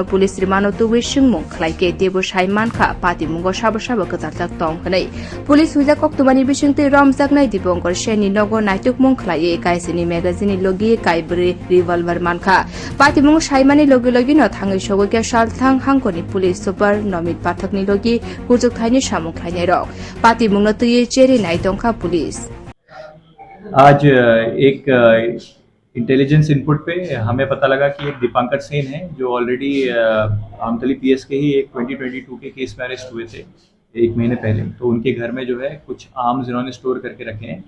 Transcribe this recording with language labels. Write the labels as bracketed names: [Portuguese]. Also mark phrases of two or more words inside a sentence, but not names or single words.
[Bodo] पुलिस रिमानो तुवे सिंमुं ख्लाइके देबो साइ मानखा पातिमुंगो साबो साबो गजारजाक तंग हनै पुलिस हुजा कक्तुमानि बिसिंते रमजाकनाय दिपंकर सेनि नगो नायतुक मुंख्लायै काइसिनि मेगाजिन लोगि काइब्रे रिवॉल्वर मानखा पातिमुंग साइमानि लोगि लोगि न थाङै सगोके सालथां हांखनि पुलिस सुपार नमित पाठकनि लोगि कुजुक थाइनि सामुं ख्लाइनाय रक पातिमुंग न तुये चेरि नाय दंखा पुलिस [Hindi] आज एक [English] intelligence input [Hindi] पे हमें पता लगा कि एक दीपांकर सेन है जो ऑलरेडी आमतली पीएस के ही एक 2022 के केस में अरेस्ट हुए थे 1 महीने पहले। तो उनके घर में जो है कुछ आर्म्स इन्होंने स्टोर करके रखे हैं।